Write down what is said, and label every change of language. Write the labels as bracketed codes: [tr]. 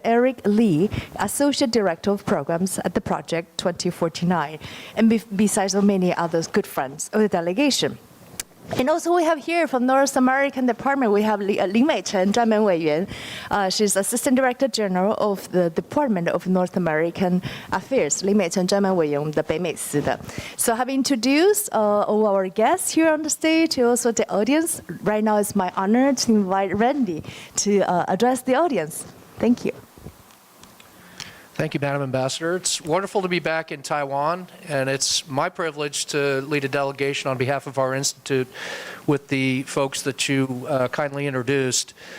[en] Eric Lee, associate director of programs at the Project 2049. And besides so many others, good friends of the delegation. And also we have here from North American Department, we have Lin Meichen, 专门委员. She's Assistant Director General of the Department of North American Affairs. [zh] 林美成专门委员，我们的北美司的. [en] So having introduced all our guests here on the stage, also the audience, right now it's my honor to invite Randy to address the audience. Thank you. Thank you, Madam Ambassador. It's wonderful to be back in Taiwan, and it's my privilege to lead a delegation on behalf of our institute with the folks that you kindly introduced.